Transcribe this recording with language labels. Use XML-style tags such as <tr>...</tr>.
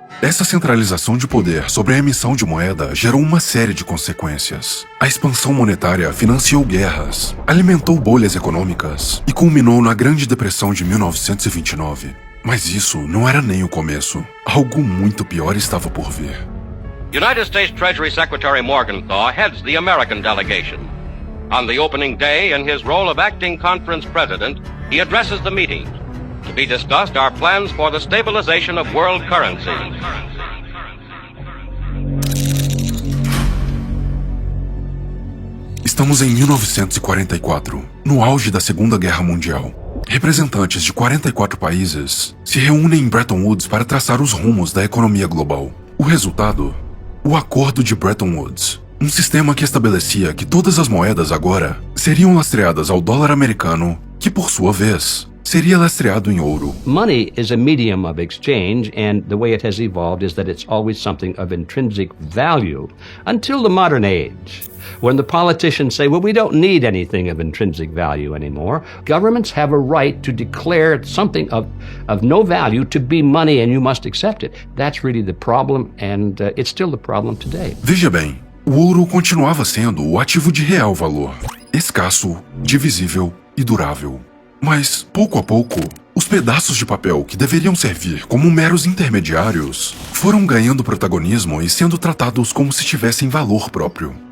<pt>Essa centralização de poder sobre a emissão de moeda gerou uma série de consequências. A expansão monetária financiou guerras, alimentou bolhas econômicas e culminou na Grande Depressão de 1929. Mas isso não era nem o começo. Algo muito pior estava por vir.</pt> <en>United States Treasury Secretary Morgenthau heads the American delegation. On the opening day, in his role of acting conference president, he addresses the meeting. To be discussed are plans for the stabilization of world currency.</en> <pt>Estamos em 1944, no auge da Segunda Guerra Mundial. Representantes de 44 países se reúnem em Bretton Woods para traçar os rumos da economia global. O resultado? O Acordo de Bretton Woods. Um sistema que estabelecia que todas as moedas agora seriam lastreadas ao dólar americano, que por sua vez seria lastreado em ouro.</pt> <en>Money is a medium of exchange, and the way it has evolved is that it's always something of intrinsic value until the modern age, when the politicians say, well, we don't need anything of intrinsic value anymore. Governments have a right to declare something of no value to be money, and you must accept it. That's really the problem, and it's still the problem today.</en> <pt>Veja bem, o ouro continuava sendo o ativo de real valor, escasso, divisível e durável. Mas, pouco a pouco, os pedaços de papel que deveriam servir como meros intermediários foram ganhando protagonismo e sendo tratados como se tivessem valor próprio.</pt>